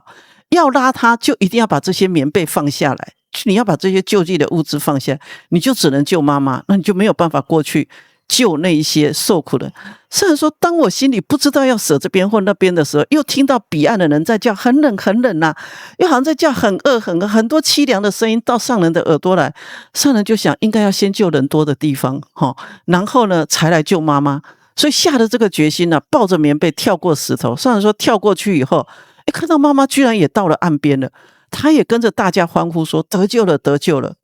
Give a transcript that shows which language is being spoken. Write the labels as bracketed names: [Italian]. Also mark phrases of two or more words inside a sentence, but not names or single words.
[Chinese] 要拉她，就一定要把這些棉被放下來，你要把這些救濟的物資放下來，你就只能救媽媽，那你就沒有辦法過去救那一些受苦的。上人說，當我心裡不知道要捨這邊或那邊的時候，又聽到彼岸的人在叫很冷很冷啊，又好像在叫很餓很餓，很多淒涼的聲音到上人的耳朵來。上人就想，應該要先救人多的地方，然後呢才來救媽媽。所以下了這個決心，抱着棉被跳過石頭。上人說，跳過去以後，看到媽媽居然也到了岸邊了，他也跟着大家歡呼說，得救了得救了。